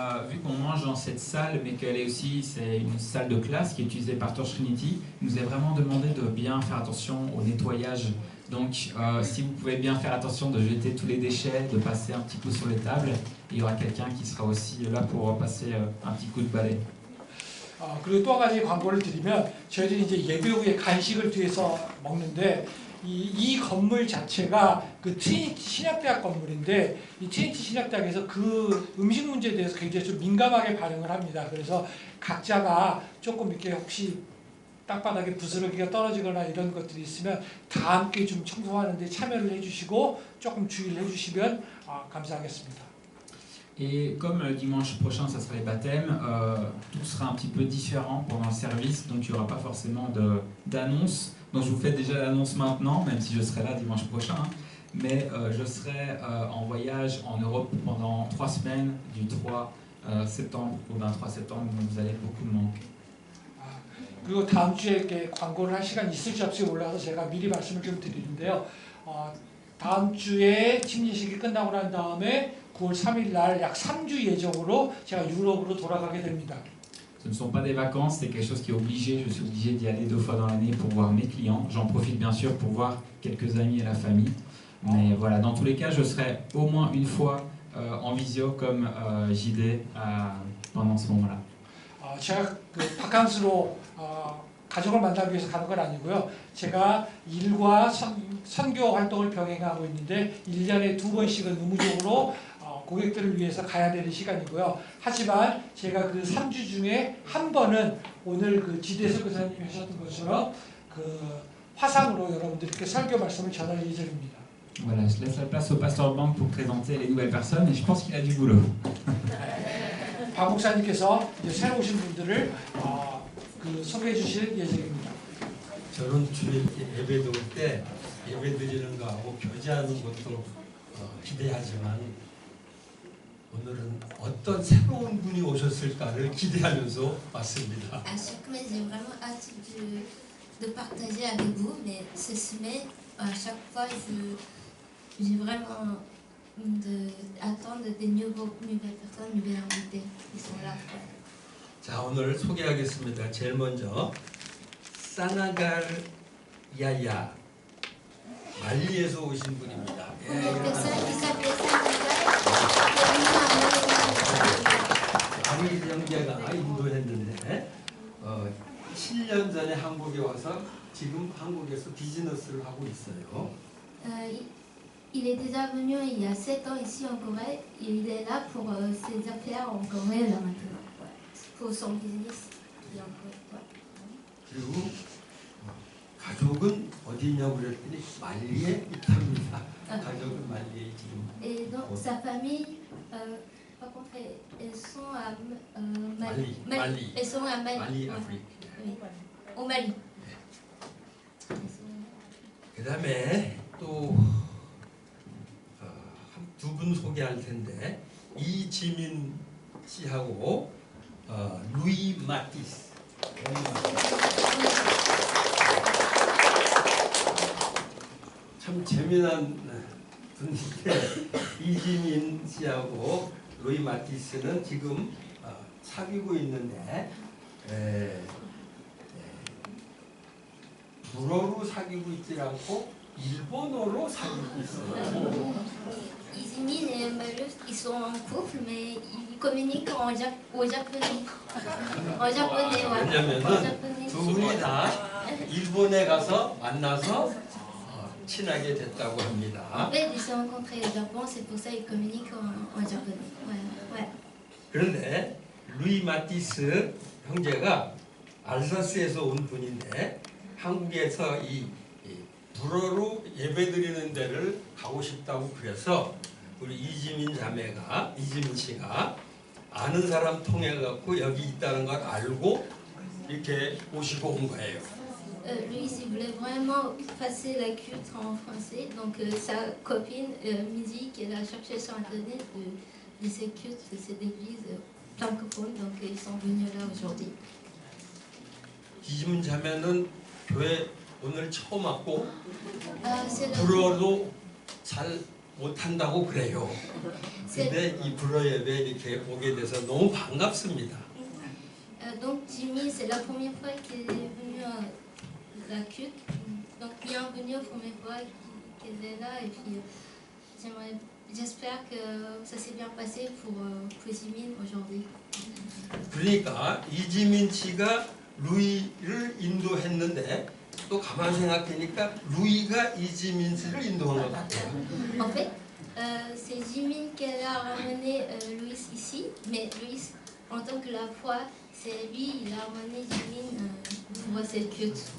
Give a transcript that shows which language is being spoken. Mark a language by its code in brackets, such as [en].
[fr] Vu qu'on mange dans cette salle, mais qu'elle est aussi, c'est une salle de classe qui est utilisée par Torch Trinity, il nous est vraiment demandé de bien faire attention au nettoyage. Donc, si vous pouvez bien faire attention de jeter tous les déchets, de passer un petit coup sur les tables, il y aura quelqu'un qui sera aussi là pour passer un petit coup de balai. [ko] 그리고 또 한 가지 광고를 드리면 저희들이 이제 예배 후에 간식을 뒤에서 먹는데 이 건물 자체가 그 트리니티 신약대학 건물인데 이 트리니티 신약대학에서 그 음식 문제에 대해서 굉장히 좀 민감하게 반응을 합니다. 그래서 각자가 조금 이렇게 혹시 땅바닥에 부스러기가 떨어지거나 이런 것들이 있으면 다 함께 좀 청소하는데 참여를 해주시고 조금 주의를 해주시면 감사하겠습니다. [fr] Et comme le dimanche prochain, ça sera les baptêmes, tout sera un petit peu différent pendant le service, donc il n'y aura pas forcément d'annonce. Donc je vous fais déjà l'annonce maintenant, même si je serai là dimanche prochain. Mais je serai en voyage en Europe pendant 3 semaines, du 3 septembre au 23 septembre, donc vous allez beaucoup me manquer. [ko] 그리고 다음 주에 이렇게 광고를 할 시간 있을지 없을지 몰라서 제가 미리 말씀을 좀 드리는데요. 다음 주에 침례식이 끝나고 난 다음에 9월 3일 날 약 3주 예정으로 제가 유럽으로 돌아가게 됩니다. [fr] Ce ne sont pas des vacances, c'est quelque chose qui est obligé. Je suis obligé d'y aller 2 fois dans l'année pour voir mes clients. J'en profite bien sûr pour voir quelques amis et la famille. Mais voilà, dans tous les cas, je serai au moins une fois en visio comme JD pendant ce moment-là. [ko] 제가 그 바캉스로 가족을 만나기 위해서 가는 건 아니고요. 제가 일과 선교 활동을 병행하고 있는데 1년에 2번씩은 의무적으로 고객들을 위해서 가야 되는 시간이고요. 하지만 제가 그 3주 중에 한 번은 오늘 그 지대석 교사님이 하셨던 것처럼 그 화상으로 여러분들께 설교 말씀을 전할 예정입니다. [fr] Voilà, je laisse la place au pasteur Bank pour présenter les nouvelles personnes et je pense qu'il a du boulot. [ko] 박 목사님께서 이제 새로 오신 분들을 그 소개해 주실 예정입니다. 저는 주일 예배 드릴 때 예배 드리는 거하고 교제하는 것도 기대하지만 오늘은 어떤 새로운 분이 오셨을까를 기대하면서 왔습니다. [fr] À chaque semaine, j'ai vraiment hâte de partager avec vous, mais cette semaine, à chaque fois, j'ai vraiment d'attendre des nouvelles personnes, nouvelles invités qui sont là. [ko] 자, 오늘 소개하겠습니다. 제일 먼저 사나갈 야야 말리에서 오신 분입니다. [fr] Une personne qui s'appelle Samuel, [ko] 아미 형제가 인도했는데 7년 전에 한국에 와서 지금 한국에서 비즈니스를 하고 있어요. [fr] il est déjà venu il y a 7 ans ici en Corée et il est là pour ses affaires en Corée là maintenant, pour son business en Corée. [ko] 그리고 가족은 어디 있냐고 그랬더니 말리에 있답니다. 가족은 말리에 지금. [fr] Et donc sa famille, par contre, elles sont à Mali. Elles sont à Mali. [ko] 말리 아프리카. [fr] Oui. Au Mali. [ko] 그다음에 또 두 분 소개할 텐데 이지민 씨하고 루이 마티스. 참 재미난 분인데 이지민 씨하고 루이 마티스는 지금 사귀고 있는데 불어로 사귀고 있지 않고 일본어로 사귀고 있어요. [fr] Izmin et Marius, ils sont en couple, mais ils communiquent au japonais. En japonais, ouais. [ko] 왜냐면은 [fr] En japonais. [ko] 두 분이 다 일본에 가서 만나서 친하게 됐다고 합니다. [fr] En fait, ils se sont rencontrés au Japon, c'est pour ça qu'ils communiquent en japonais. Ouais, ouais. [ko] 그런데 루이 마티스 형제가 알사스에서 온 분인데 한국에서 이 불어로 예배드리는 데를 가고 싶다고 그래서 우리 이지민 씨가 아는 사람 통해 갖고 여기 있다는 걸 알고 이렇게 오시고 온 거예요. [fr] Lui, il voulait vraiment passer la culte en français, donc sa copine Midi, qu'elle a cherché sur internet de ces cultes, de cette église francophone, donc ils sont venus là aujourd'hui. [ko] 이지민 자매는 교회 오늘 처음 왔고 [fr] C'est [ko] 불어도 잘 못한다고 그래요. 근데 이 불어 예배 이렇게 오게 돼서 너무 반갑습니다. [fr] donc Jimmy, c'est la première fois qu'il est venu à la culte, donc bienvenue la première fois qu'elle est là, et puis j'espère que ça s'est bien passé pour Jimmy aujourd'hui. [ko] 그러니까 이지민 씨가 루이를 인도했는데 또 가만 생각하니까 루이가 이지민 씨를 인도한 것 같아요. [fr] En fait, c'est Jimin qui a ramené Louis ici, mais Louis, en tant que la foi, c'est lui, il a ramené Jimin pour cette culte.